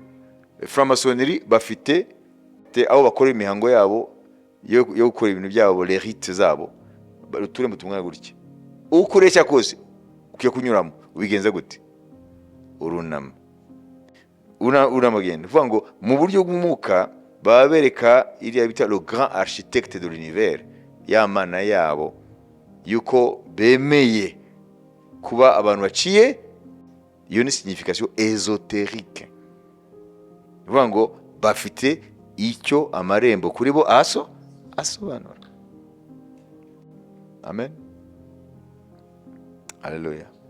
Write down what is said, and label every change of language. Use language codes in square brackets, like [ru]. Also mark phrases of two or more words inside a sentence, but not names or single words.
[rw] Franc-maçonnerie bafite aho bakora imihango yabo yo gukora ibintu byabo, [fr] les rites [rw] zabo, uturembo tumwe gutya. Ukureshya kose ukiye kunyuramo ubigenza gute? Urunama. Uramagenda. Uvuga ngo mu buryo bw'umwuka baba bereka iriya bita [fr] le grand architecte de l'univers, [rw] ya mana yabo, yuko bemeye kuba abantu baciye. Iyo ni [fr] signification ésotérique. [rw] Uvuga ngo bafite icyo amarembo kuri bo asobanura. Amen. Haleluya.